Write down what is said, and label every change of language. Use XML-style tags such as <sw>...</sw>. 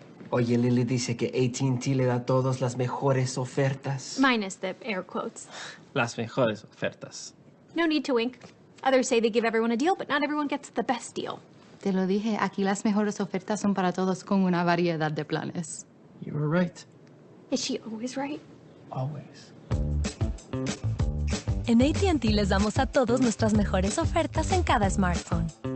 <es>Oye, Lily dice que AT&T le da a todos las mejores ofertas.</es> <en>Minus the air quotes.</en> <es>Las mejores ofertas.</es> <en>No need to wink. Others say they give everyone a deal, but not everyone gets the best deal.</en> <es>Te lo dije, aquí las mejores ofertas son para todos con una variedad de planes.</es> <en>You were right. Is she always right? Always.</en> <es>En AT&T les damos a todos nuestras mejores ofertas en cada smartphone.</es>